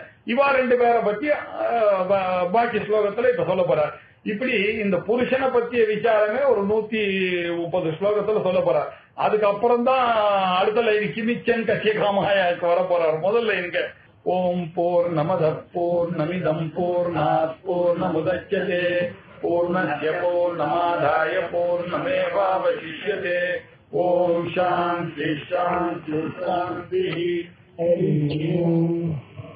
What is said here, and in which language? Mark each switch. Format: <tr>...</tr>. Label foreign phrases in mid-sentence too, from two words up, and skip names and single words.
<ta>இவா ரெண்டு பேரை பத்தி பாக்கி ஸ்லோகத்துல இப்ப சொல்ல போறார். இப்படி இந்த புருஷனை பத்திய விசாரமே ஒரு 130 ஸ்லோகத்துல சொல்ல போறார். அதுக்கப்புறம் தான் அடுத்த லைன் கிமிச்சன் கட்சியகாமாயாக்கு வர போறார். முதல் லைனுக்கு</ta> <sa>ॐ पूर्णमदः पूर्णमिदं पूर्णात् पूर्णमुदच्यते पूर्णस्य पूर्णमादाय पूर्णमेवावशिष्यते. ॐ शान्तिः शान्तिः शान्तिः.</sa>